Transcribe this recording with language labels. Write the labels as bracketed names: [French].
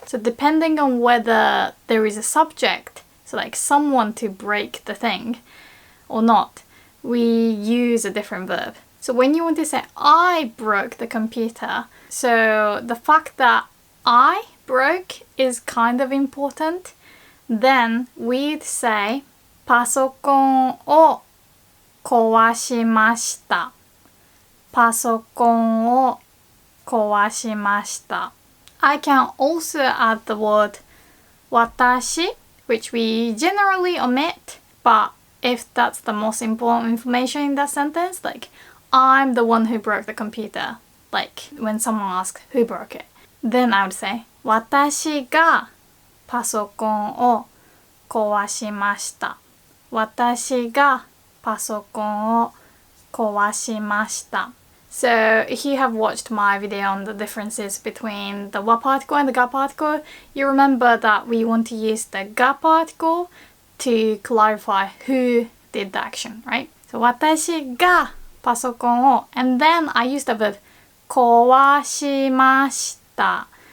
[English] So depending on whether there is a subject, so like someone to break the thing or not, we use a different verb. So when you want to say I broke the computer, so the fact that I broke is kind of important. Then we'd say [Japanese] パソコンを壊しました。パソコンを壊しました。 [English] I can also add the word 私, which we generally omit, but if that's the most important information in that sentence, like I'm the one who broke the computer, like when someone asks who broke it, then I would say [Japanese] 私がパソコンを壊しました。私がパソコンを壊しました。 [English] So if you have watched my video on the differences between the wa particle and the ga particle, you remember that we want to use the ga particle to clarify who did the action, right? So [Japanese] 私がパソコンを [English] and then I use the verb [Japanese] 壊しました。